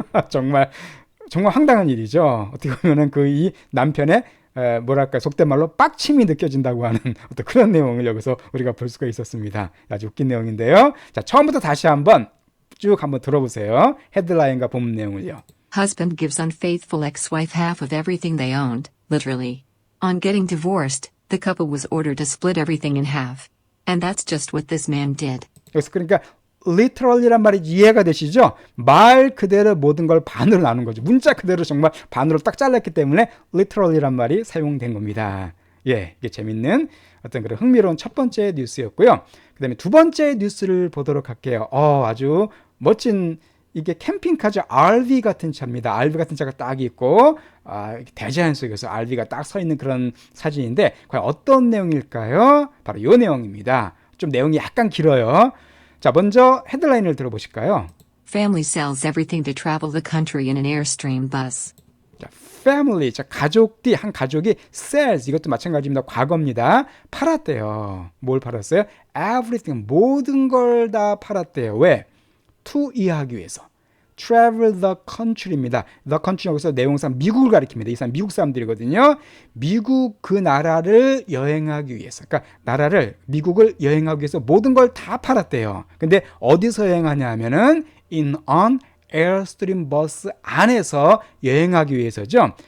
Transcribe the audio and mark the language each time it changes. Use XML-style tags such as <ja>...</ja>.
<ko>정말 황당한 일이죠. 어떻게 보면은 그 이 남편의 뭐랄까 속된 말로 빡침이 느껴진다고 하는 어떤 그런 내용을 여기서 우리가 볼 수가 있었습니다. 아주 웃긴 내용인데요. 자, 처음부터 다시 한번 쭉 한번 들어보세요. 헤드라인과 본문 내용을요.</ko> <en>Husband gives unfaithful ex-wife half of everything they owned, literally. On getting divorced, the couple was ordered to split everything in half. And that's just what this man did.</en> <ko>여기서 그러니까 literally란 말이 이해가 되시죠? 말 그대로 모든 걸 반으로 나눈 거죠. 문자 그대로 정말 반으로 딱 잘랐기 때문에 literally란 말이 사용된 겁니다. 예, 이게 재밌는 어떤 그런 흥미로운 첫 번째 뉴스였고요. 그 다음에 두 번째 뉴스를 보도록 할게요. 아주 멋진 이게 캠핑카죠. RV 같은 차입니다. RV 같은 차가 딱 있고 대자연 속에서 RV가 딱 서 있는 그런 사진인데 과연 어떤 내용일까요? 바로 이 내용입니다. 좀 내용이 약간 길어요. 자, 먼저 헤드라인을 들어보실까요?</ko> <en>Family sells everything to travel the country in an Airstream bus.</en> <ko>자, family, 자, 가족들이, 한 가족이 sells, 이것도 마찬가지입니다. 과거입니다. 팔았대요. 뭘 팔았어요? everything, 모든 걸 다 팔았대요. 왜? to 이해하기 위해서.</ko> <en>travel the country입니다.</en> <ko>the country 여기서 내용상 미국을 가리킵니다. 이 사람 미국 사람들이거든요. 미국 그 나라를 여행하기 위해서. 그러니까 나라를 미국을 여행하기 위해서 모든 걸 다 팔았대요. 근데 어디서 여행하냐 하면은</ko> <en>in an</en> <ko>에어스트림 버스 안에서 여행하기 위해서죠.</ko>